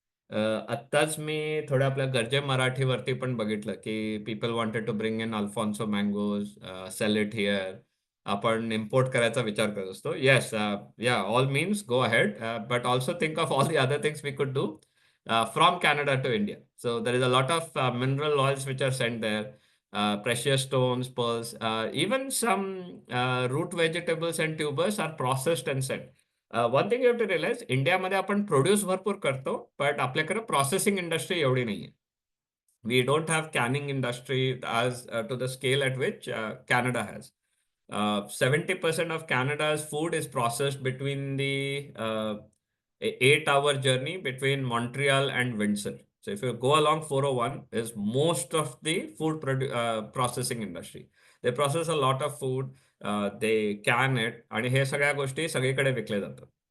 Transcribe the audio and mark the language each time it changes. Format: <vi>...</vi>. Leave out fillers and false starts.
<mr>आत्ताच मी थोडं आपल्या गरजे मराठीवरती पण बघितलं की</mr> <en>people wanted to bring in Alphonso mangoes sell it here</en> <mr>आपण इम्पोर्ट करायचा विचार करत असतो</mr> <en>Yes yeah all means go ahead but also think of all the other things we could do from Canada to India. So there is a lot of mineral oils which are sent there, precious stones, pearls, even some root vegetables and tubers are processed and sent. One thing you have to realise</en> <mr>इंडियामध्ये आपण produce भरपूर करतो</mr> <en>but</en> <mr>आपल्याकडे processing industry एवढी नाही आहे</mr> <en>we don't have canning industry as to the scale at which Canada has. 70% of Canada's food is processed between the 8-hour journey between Montreal and Windsor. So if you go along 401 is most of the food processing industry. They process a lot of food, they can it</en> <mr>आणि हे सगळ्या गोष्टी सगळीकडे विकले जातात.</mr>